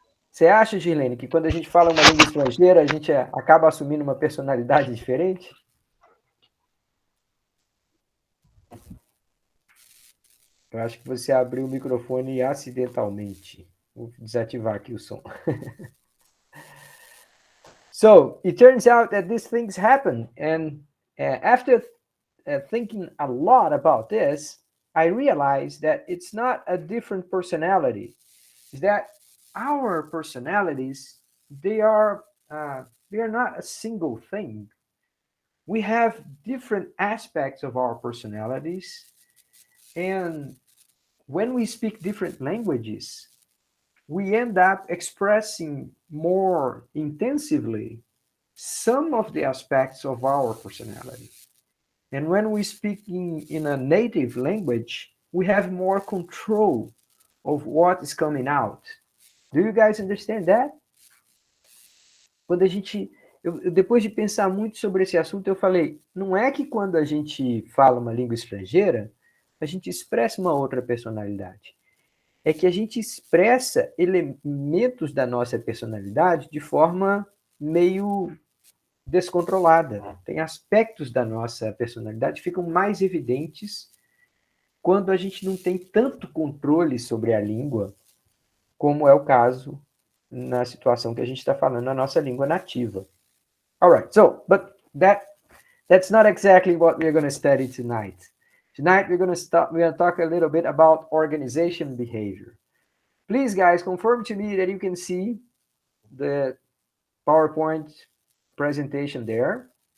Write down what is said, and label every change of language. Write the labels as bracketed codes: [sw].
[pt] Você acha, Gilene, que quando a gente fala uma língua estrangeira, a gente acaba assumindo uma personalidade diferente? Eu acho que você abriu o microfone acidentalmente. Vou desativar aqui o som. [en] So it turns out that these things happen, and after thinking a lot about this, I realized that it's not a different personality. Is that our personalities, they are they are not a single thing. We have different aspects of our personalities, and when we speak different languages, we end up expressing more intensively some of the aspects of our personality. And when we speak in a native language, we have more control of what is coming out. Do you guys understand that? [pt] Quando a gente. Depois de pensar muito sobre esse assunto, eu falei: não é que quando a gente fala uma língua estrangeira, a gente expressa uma outra personalidade. É que a gente expressa elementos da nossa personalidade de forma meio descontrolada. Tem aspectos da nossa personalidade que ficam mais evidentes quando a gente não tem tanto controle sobre a língua, como é o caso na situação que a gente está falando a nossa língua nativa. [en] All right, so, but that's not exactly what we're going to study tonight. Tonight we're going to talk a little bit about organization behavior. Please, guys, confirm to me that you can see the PowerPoint presentation there.